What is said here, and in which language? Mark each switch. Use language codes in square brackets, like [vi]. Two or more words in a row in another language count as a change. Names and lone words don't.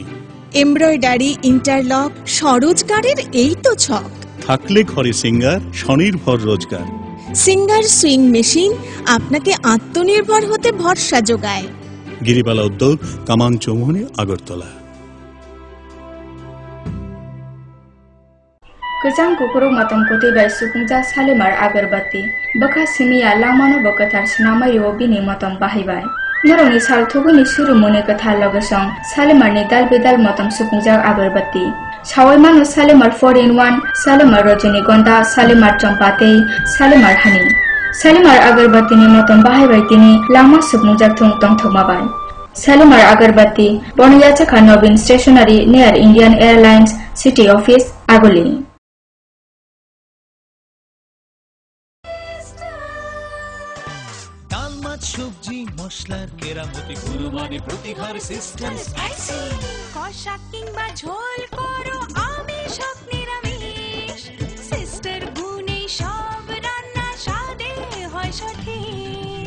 [en] embroidery, interlock, [bn] স্বরোজগারের এই তো ছক। থাকলে ঘরে সিঙ্গার, স্বনির্ভর রোজগার। সিঙ্গার সুইং মেশিন আপনাকে আত্মনির্ভর হতে ভরসা যোগায়। গিরিবালা উদ্যোগ, কামান চৌমুহনী, আগরতলা। [trp] Kejang kukuruk matam kuti bai sukungja salimar agarbatti baka simiya lamano bakatar sinamai yo bini matam bahibai. Noroni sal thuguni suru mone kathar logesong salimar ni dal bedal matam sukungja agarbatti. Sawai mano salimar 4-in-1, salimar rajinigonda, salimar champate, salimar honey. Salimar agarbatti ni matam bahibai tini lama sukungja thung tong thogmabai. Salimar agarbatti Bonayachaka Nobin Stationery near Indian Airlines City Office, Agoli. [bn] সবজি মশলার কেরামতি গুণমানে প্রতি ঘর সিস্টেম স্পাইসি। কষা কিংবা ঝোল করো আমিষ হোক নিরামিষ, সিস্টার গুণে সব রান্না স্বাদে হয় সঠিক।